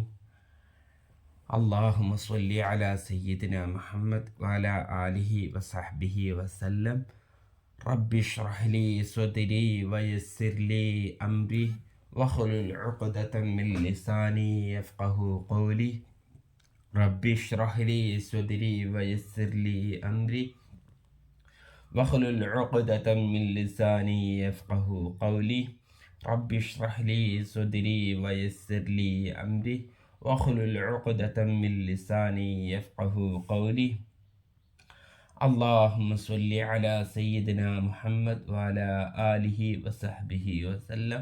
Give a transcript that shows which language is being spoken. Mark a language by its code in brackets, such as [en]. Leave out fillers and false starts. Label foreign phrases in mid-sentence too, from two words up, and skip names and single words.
[ar] اللهم صل على سيدنا محمد وعلى آله وصحبه وسلم. رب اشرح لي صدري ويسر لي أمري واحلل عقدة من لساني يفقه قولي. رب اشرح لي صدري ويسر لي أمري واحلل عقدة من لساني يفقه قولي. رب اشرح لي صدري ويسر لي أمري واحلل عقدة من لساني يفقه قولي. اللهم صل على سيدنا محمد وعلى آله وصحبه وسلم.